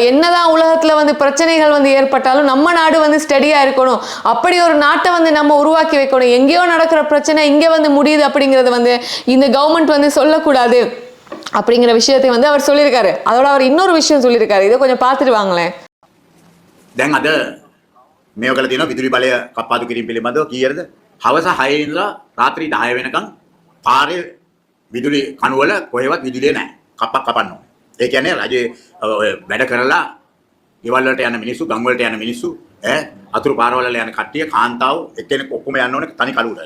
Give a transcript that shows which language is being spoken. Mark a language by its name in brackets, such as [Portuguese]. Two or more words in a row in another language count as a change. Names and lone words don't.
[Tamil] என்னதான் உலகத்தில் வந்து பிரச்சனைகள் வந்து ஏற்பட்டாலும் நம்ம நாடு வந்து ஸ்டடியாக இருக்கணும், அப்படி ஒரு நாட்டை வந்து நம்ம உருவாக்கி வைக்கணும். எங்கேயோ நடக்கிற பிரச்சனை இங்கே வந்து முடியுது அப்படிங்கிறது வந்து இந்த கவர்மெண்ட் வந்து சொல்லக்கூடாது அப்படிங்கிற விஷயத்தை வந்து அவர் சொல்லியிருக்காரு. அதோட அவர் இன்னொரு விஷயம் சொல்லியிருக்காரு, இதை கொஞ்சம் பார்த்துட்டு வாங்களேன். [Sinhala] දැන් අද මේව කළ තියෙනවා විදුලි බලය කප්පාදු කිරීම පිළිබඳව කීයටද? හවස 6 ඉඳලා රාත්‍රී 10 වෙනකන් පාරේ විදුලි කණුවල කොහෙවත් විදුලිය නැහැ. කපන්න ඕනේ. ඒ කියන්නේ රජයේ වැඩ කරලා ගෙවල් වලට යන මිනිස්සු, ගම් වලට යන මිනිස්සු, අතුරු පාරවල යන කට්ටිය, කාන්තාව එක්කෙනෙක් ඔක්කොම යන්න ඕනේ තනි කළුවටයි.